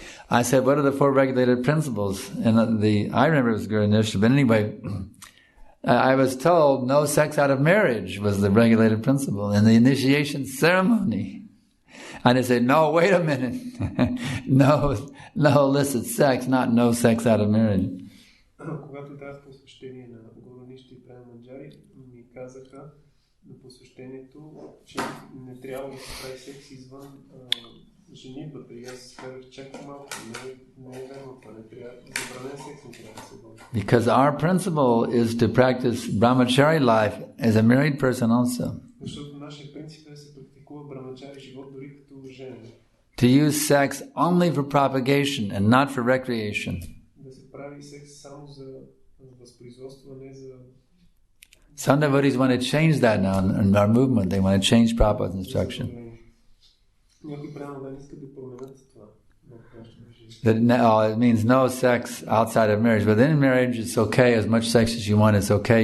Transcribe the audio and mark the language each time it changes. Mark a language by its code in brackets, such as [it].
[en] I said, what are the four regulated principles? And I remember it was Guru Nishta, but anyway, I was told no sex out of marriage was the regulated principle in the initiation ceremony. And I said, no, wait a minute. no illicit sex, not no sex out of marriage. [bg] Когато дадах посвещение на Гуру Ништа и Према Манджари, ми казаха на посвещението, че не трябва да се прави секс извън женитбата. И аз казах, чакай малко, не е верно това, не трябва, забранен секс не трябва да се води. [en] Because our principle is to practice brahmachari life as a married person also. [bg] Защото нашия принцип е да се практикува брамачари живот дори като женен. [en] To use sex only for propagation and not for recreation. [bg] Да се прави секс само за възпроизводство, а не за... [en] Some devotees want to change that now in our movement. They want to change Prabhupada's instruction. [bg] Някои преданни искат да променят това. [en] That it means no sex outside of marriage. But in marriage, it's okay. As much sex as you want, it's okay.